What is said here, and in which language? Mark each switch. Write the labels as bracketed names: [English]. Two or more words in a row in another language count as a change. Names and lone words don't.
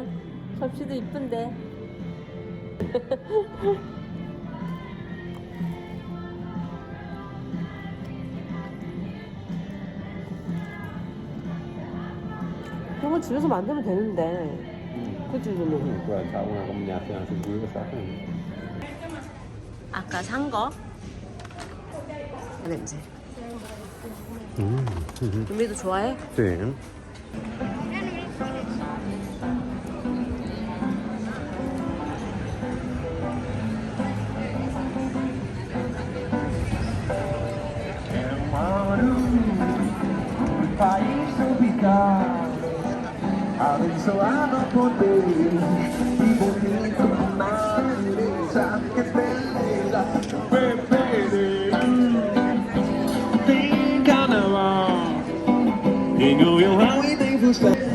[Korean] 접시도 이쁜데. 그런 거 집에서 만들면 되는데. 그치, 누누? [Spanish] Pues está una combinación así curiosa. [Korean] 아까 산 거. 냄새. 우리도 좋아해? [Spanish] Sí. [Portuguese] País tropical, abençoado por Deus e bonito na natureza, que beleza, tem carnaval, em Goiânia e tem Fusca.